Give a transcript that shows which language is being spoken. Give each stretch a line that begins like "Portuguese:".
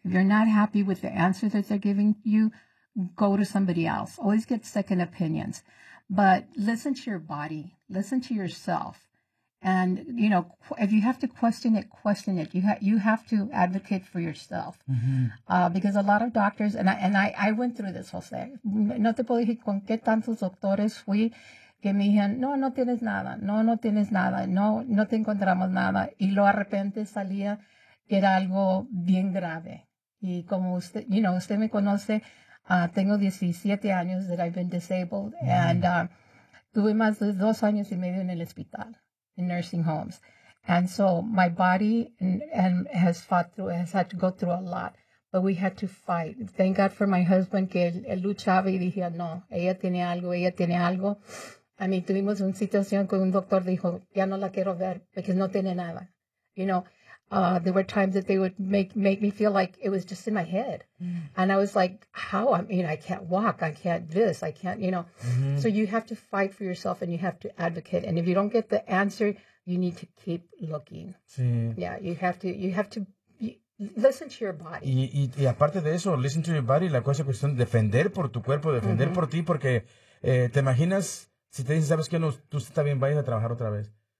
English: If you're not happy with the answer that they're giving you, go to somebody else. Always get second opinions. But listen to your body, listen to yourself. And, you know, if you have to question it, question it. You have to advocate for yourself. Because a lot of doctors, and I went through this, José.
Spanish: No te puedo decir con qué tantos doctores fui. Que me dijeron, no, no tienes nada, no, no tienes nada, no, no te encontramos nada. Y luego de repente salía que era algo bien grave. Y como usted, you know, usted me conoce, tengo 17 años
English: that I've been disabled and
Spanish: tuve más de 2 años y medio en el hospital, en nursing homes.
English: And so my body and has fought through, has had to go through a lot. But we had to fight. Thank God for my husband
Spanish: que él luchaba y dije, no, ella tiene algo, ella tiene algo. A mí tuvimos una situación que un doctor dijo, ya no la quiero ver porque no tiene nada.
English: You know, there were times that they would make me feel like it was just in my head. And I was like, how? I mean, I can't walk. I can't this. I can't, you know. So you have to fight for yourself and you have to advocate. And if you don't get the answer, you need to keep looking.
Spanish: Sí.
English: Yeah, you have to listen to your body.
Spanish: Y aparte de eso,
English: listen to your body,
Spanish: la cosa es cuestión de defender por tu cuerpo, defender por ti, porque te imaginas si te dicen, sabes que no, tú estás bien, vayas a trabajar otra vez.